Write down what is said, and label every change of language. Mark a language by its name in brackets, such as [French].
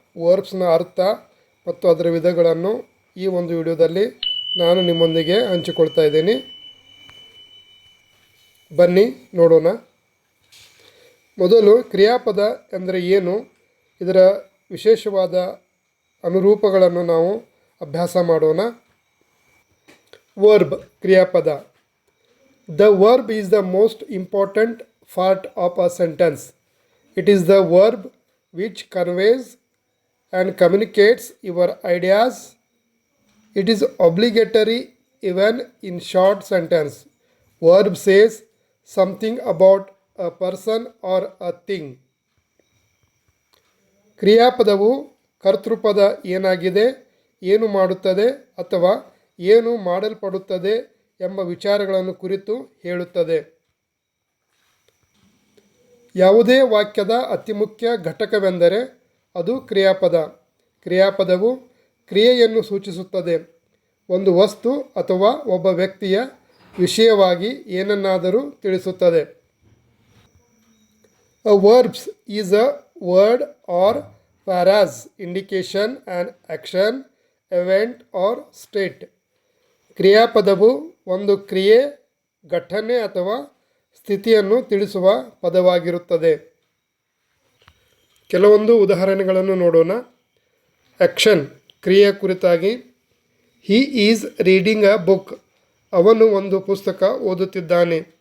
[Kannada] ವರ್ಬ್ಸ್ನ ಅರ್ಥ ಮತ್ತು ಅದರ ವಿಧಗಳನ್ನು ಈ ಒಂದು ವಿಡಿಯೋದಲ್ಲಿ ನಾನು ನಿಮ್ಮೊಂದಿಗೆ ಹಂಚಿಕೊಳ್ತಾ ಇದ್ದೀನಿ. ಬನ್ನಿ ನೋಡೋಣ. ಮೊದಲು ಕ್ರಿಯಾಪದ ಎಂದರೆ ಏನು, ಇದರ ವಿಶೇಷವಾದ ಅನುರೂಪಗಳನ್ನು ನಾವು ಅಭ್ಯಾಸ ಮಾಡೋಣ. Verb ಕ್ರಿಯಾಪದ. [English] The verb is the most important part of a sentence. It is the verb which conveys and communicates your ideas. It is obligatory even in short sentence. Verb says something about a person or a thing. [Kannada] ಕ್ರಿಯಾಪದವು ಕರ್ತೃಪದ ಏನಾಗಿದೆ, ಏನು ಮಾಡುತ್ತದೆ ಅಥವಾ ಏನು ಮಾಡಲ್ಪಡುತ್ತದೆ ಎಂಬ ವಿಚಾರಗಳನ್ನು ಕುರಿತು ಹೇಳುತ್ತದೆ. ಯಾವುದೇ ವಾಕ್ಯದ ಅತಿ ಮುಖ್ಯ ಘಟಕವೆಂದರೆ ಅದು ಕ್ರಿಯಾಪದ. ಕ್ರಿಯಾಪದವು ಕ್ರಿಯೆಯನ್ನು ಸೂಚಿಸುತ್ತದೆ. ಒಂದು ವಸ್ತು ಅಥವಾ ಒಬ್ಬ ವ್ಯಕ್ತಿಯ ವಿಷಯವಾಗಿ ಏನನ್ನಾದರೂ ತಿಳಿಸುತ್ತದೆ. [English] A verbs is a word or phrase indication an action, event or state. [Kannada] ಕ್ರಿಯಾಪದವು ಒಂದು ಕ್ರಿಯೆ, ಘಟನೆ ಅಥವಾ ಸ್ಥಿತಿಯನ್ನು ತಿಳಿಸುವ ಪದವಾಗಿರುತ್ತದೆ. ಕೆಲವೊಂದು ಉದಾಹರಣೆಗಳನ್ನು ನೋಡೋಣ. ಆ್ಯಕ್ಷನ್ ಕ್ರಿಯೆಯ ಕುರಿತಾಗಿ. [English] he is reading a book, [Kannada] ಅವನು ಒಂದು ಪುಸ್ತಕ ಓದುತ್ತಿದ್ದಾನೆ.